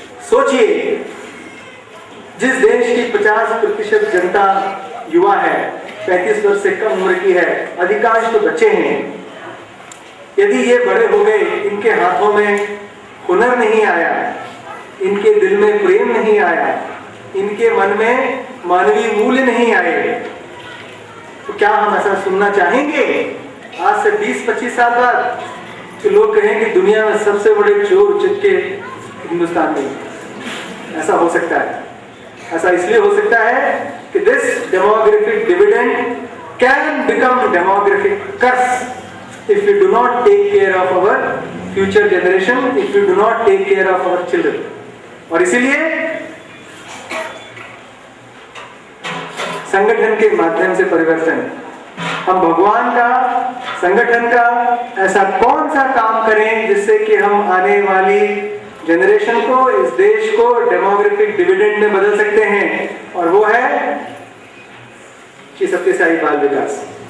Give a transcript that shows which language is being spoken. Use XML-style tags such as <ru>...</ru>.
<hi>सोचिए, जिस देश की 50% जनता युवा है, 35 वर्ष से कम उम्र की है, अधिकांश तो बच्चे हैं, यदि ये बड़े हो गए, इनके हाथों में हुनर नहीं आया, इनके दिल में प्रेम नहीं आया, इनके मन में मानवीय मूल्य नहीं आए, तो क्या हम ऐसा सुनना चाहेंगे आज से 20-25 साल बाद कि लोग कहें कि दुनिया में सबसे बड़े चोर चिट्टे हिंदुस्तान में? ऐसा हो सकता है। ऐसा इसलिए हो सकता है कि</hi> <en>This demographic dividend can become demographic curse if we do not take care of our future generation, if we do not take care of our children।</en> <hi>और इसीलिए संगठन के माध्यम से परिवर्तन, हम भगवान का, संगठन का ऐसा कौन सा काम करें जिससे कि हम आने वाली जनरेशन को, इस देश को डेमोग्राफिक डिविडेंड में बदल सकते हैं, और वो है श्री सत्य साई बाल विकास।</hi>